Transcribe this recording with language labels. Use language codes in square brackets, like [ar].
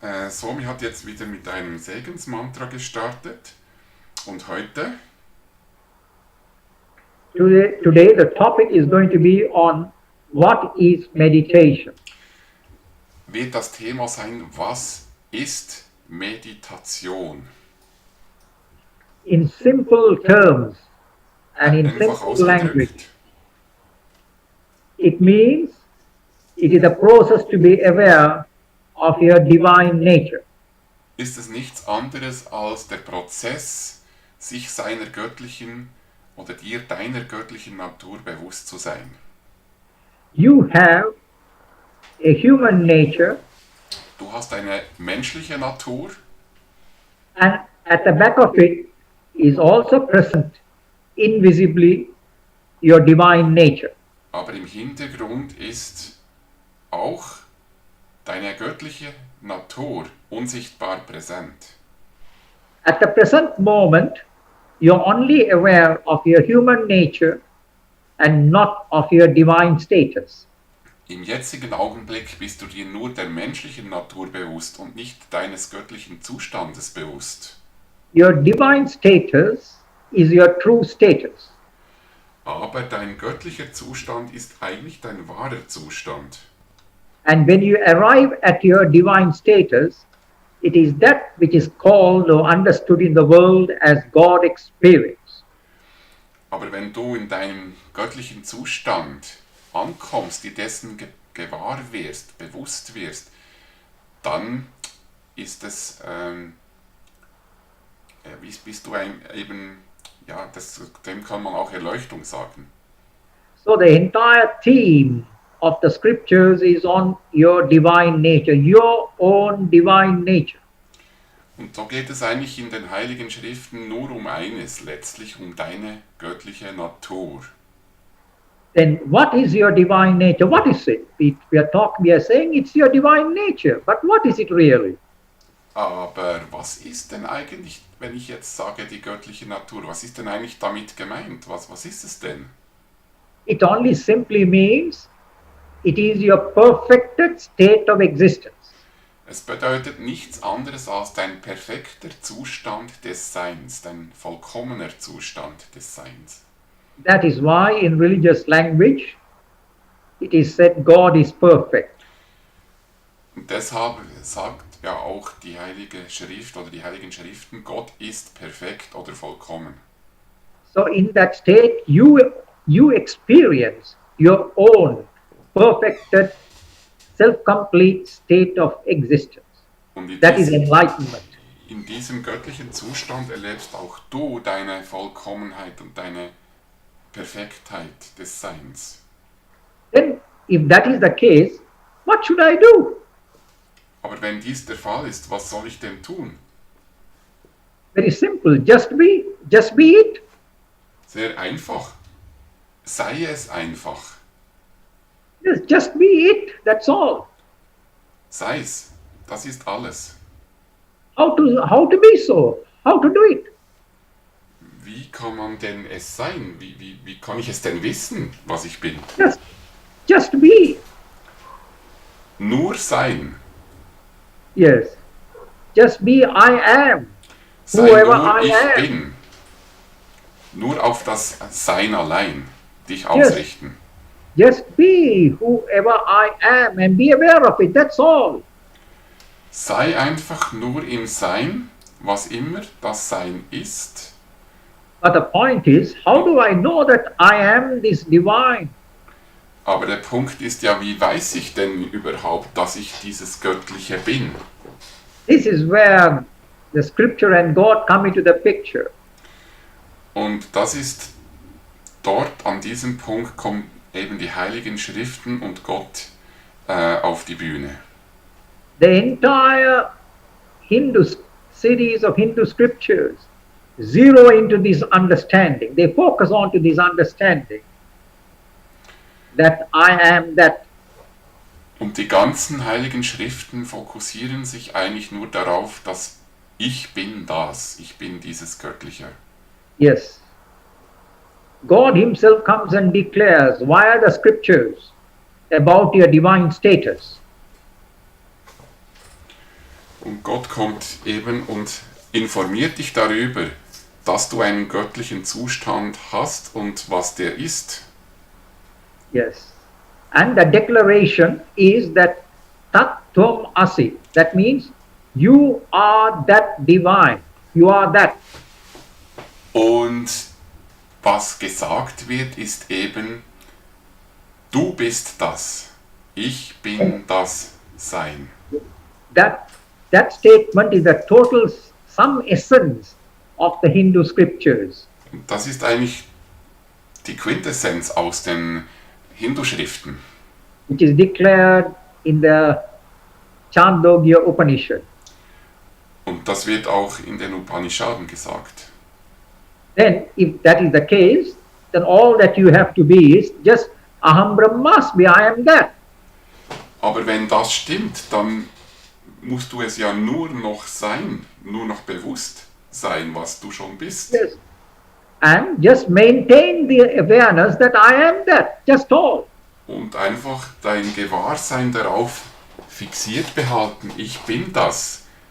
[de] Swami hat jetzt wieder mit einem Segensmantra gestartet. Und heute? [en] Today the topic is going to be on what is meditation. [de] Wird das Thema sein, was ist Meditation? [en] In simple terms and in [de] Einfach [en] simple language, [de] ausgedrückt. [en] it means it is a process to be aware of your divine nature. [de] Ist es nichts anderes als der Prozess, sich seiner göttlichen oder dir deiner göttlichen Natur bewusst zu sein. [en] You have a human nature, [de] Du hast eine menschliche Natur [en] and at the back of it is also present invisibly your divine nature. [de] aber im Hintergrund ist auch deine göttliche Natur unsichtbar präsent. [en] At the present moment, you're only aware of your human nature and not of your divine status. [de] Im jetzigen Augenblick bist du dir nur der menschlichen Natur bewusst und nicht deines göttlichen Zustandes bewusst. [en] Your divine status is your true status. [de] Aber dein göttlicher Zustand ist eigentlich dein wahrer Zustand. [en] And when you arrive at your divine status, it is that which is called or understood in the world as God experience. [de] Aber wenn du in deinem göttlichen Zustand ankommst, die dessen gewahr wirst, bewusst wirst, dann ist es, bist du eben, ja, dem kann man auch Erleuchtung sagen. [en] So the entire theme of the scriptures is on your divine nature, your own divine nature. [de] Und so geht es eigentlich in den Heiligen Schriften nur um eines, letztlich um deine göttliche Natur. [en] Then what is your divine nature? What is it? We are saying it's your divine nature, but what is it really? [de] Aber was ist denn eigentlich, wenn ich jetzt sage, die göttliche Natur, was ist denn eigentlich damit gemeint? Was ist es denn? [en] It only simply means it is your perfected state of existence. [de] Es bedeutet nichts anderes als dein perfekter Zustand des Seins, dein vollkommener Zustand des Seins. [en] That is why in religious language it is said God is perfect. [de] Und deshalb sagt ja auch die Heilige Schrift oder die Heiligen Schriften, Gott ist perfekt oder vollkommen. [en] So in that state you experience your own perfected self-complete state of existence. [de] Und [en] That is enlightenment. [de] in diesem göttlichen Zustand erlebst auch du deine Vollkommenheit und deine Perfektheit des Seins. [en] Then if that is the case, what should I do? [de] Aber wenn dies der Fall ist, was soll ich denn tun? [en] Very simple, just be it. [de] Sehr einfach. Sei es einfach. [en] Yes, just be it, that's all. [de] Sei es. Das ist alles. [en] How to be so? How to do it? [de] Wie kann man denn es sein? Wie kann ich es denn wissen, was ich bin? [en] Just be. [de] Nur sein. [en] Yes. Just be I am. [de] Sei [en] Whoever [de] nur [en] I [de] ich [en] am. [de] bin. Nur auf das Sein allein dich ausrichten. [en] Just be whoever I am and be aware of it, that's all. [de] Sei einfach nur im Sein, was immer das Sein ist. [en] But the point is, how do I know that I am this divine? [de] Aber der Punkt ist ja, wie weiß ich denn überhaupt, dass ich dieses Göttliche bin? [en] This is where the scripture and God come into the picture. [de] Und das ist dort, an diesem Punkt kommen eben die Heiligen Schriften und Gott auf die Bühne. [en] The entire Hindu series of Hindu scriptures zero into this understanding. They focus on to this understanding that I am that. [de] Und die ganzen Heiligen Schriften fokussieren sich eigentlich nur darauf, dass ich bin das, ich bin dieses Göttliche. [en] Yes. God himself comes and declares via the scriptures about your divine status. [de] Und Gott kommt eben und informiert dich darüber, dass du einen göttlichen Zustand hast und was der ist. [en] Yes. And the declaration is that [sa] Tat Tvam Asi. [en] That means you are that divine. You are that. [de] Und was gesagt wird, ist eben, du bist das. Ich bin das Sein. [en] That statement is the total sum essence of the Hindu scriptures. [de] Und das ist eigentlich die Quintessenz aus den Hindu-Schriften. [en] Which is declared in the Chandogya Upanishad. [de] Und das wird auch in den Upanishaden gesagt. [en] Then, if that is the case, then all that you have to be is just [sa] Aham Brahmasmi, [en] I am that. [de] Aber wenn das stimmt, dann musst du es ja nur noch sein, nur noch bewusst sein, was du schon bist. [en] Yes. And just maintain the awareness that I am that, just all. [de] Und einfach dein Gewahrsein darauf fixiert behalten, ich bin das.